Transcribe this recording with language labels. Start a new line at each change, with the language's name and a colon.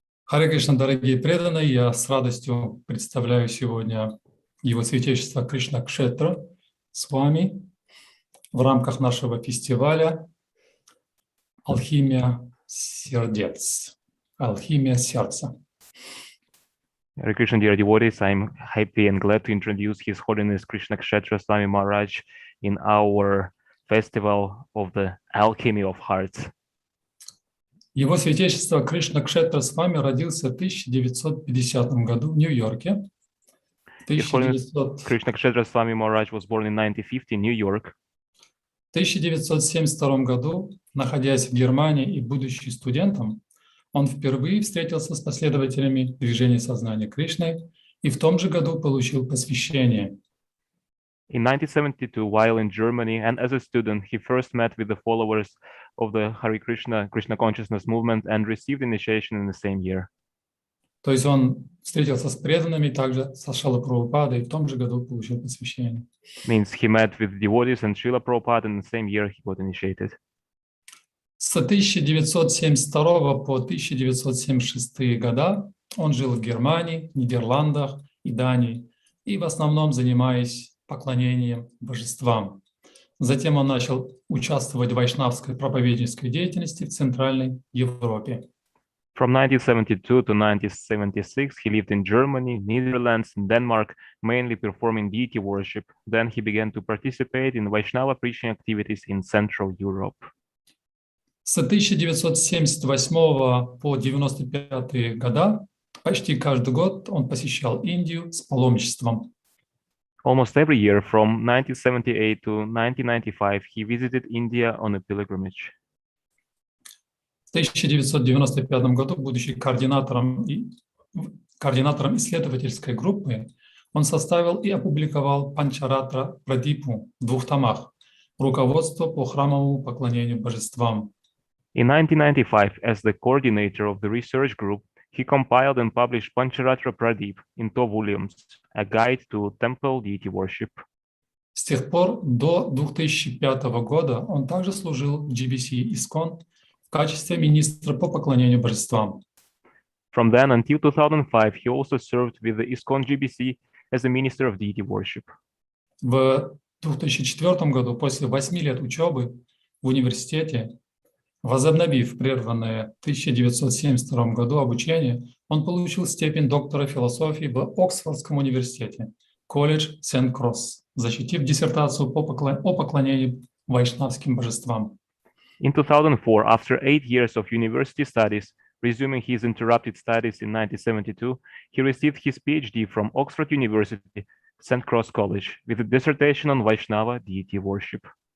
Russian: Харе Кришна, дорогие преданные, я с радостью представляю сегодня Его Святейшество Кришна Кшетра Свами в рамках нашего фестиваля «Алхимия сердец», «Алхимия сердца».
English: Hare Krishna, dear devotees, I'm happy and glad to introduce His Holiness Krishna Kshetra Swami Maharaj in our festival of the Alchemy of Hearts.
Russian: Его Святейшество Кришна Кшетра Свами родился в 1950 году в Нью-Йорке.
English: His Holiness Krishna Kshetra Swami Maharaj was born in 1950 in New York.
Russian: В 1972 году, находясь в Германии и будучи студентом, он впервые встретился с последователями движения сознания Кришны и в том же году получил посвящение.
English: In 1972, while in Germany and as a student, he first met with the followers of the Hare Krishna, Krishna consciousness movement and received initiation in the same year.
Russian: То есть он встретился с преданными, также со Шрила Прабхупадой, и в том же году получил посвящение.
English: Means he met with devotees and Srila Prabhupada, and in the same year he got initiated.
Russian: С 1972 по 1976 года он жил в Германии, Нидерландах и Дании, и в основном занимаясь поклонением божествам. Затем он начал участвовать в вайшнавской проповеднической деятельности в Центральной Европе.
English: From 1972 to 1976, he lived in Germany, Netherlands, and Denmark, mainly performing deity worship. Then he began to participate in Vaishnava preaching activities in Central Europe.
Russian: С 1978 по 1995 года почти каждый год он посещал Индию с паломничеством.
English: Almost every year, from 1978 to 1995, he visited India on a pilgrimage.
Russian: В 1995 году, будучи координатором исследовательской группы, он составил и опубликовал Панчаратра Прадипу в 2 томах «Руководство по храмовому поклонению божествам».
English: In 1995, as the coordinator of the research group, he compiled and published Pancharatra Pradip in 2 volumes, a guide to temple deity worship.
Russian: С тех пор до 2005 года он также служил в GBC ISKCON в качестве министра по поклонению божествам.
English: From then until 2005, he also served with the ISKCON GBC as a minister of deity worship.
Russian: В 2004 году, после 8 лет учебы в университете, возобновив прерванное в 1972 году обучение, он получил степень доктора философии в Оксфордском университете, колледж Сент-Кросс, защитив диссертацию о поклонении вайшнавским божествам.
English: In 2004, after 8 years of university studies, resuming his interrupted studies in 1972, he received his PhD from Oxford University, St. Cross College, with a dissertation on Vaishnava deity worship.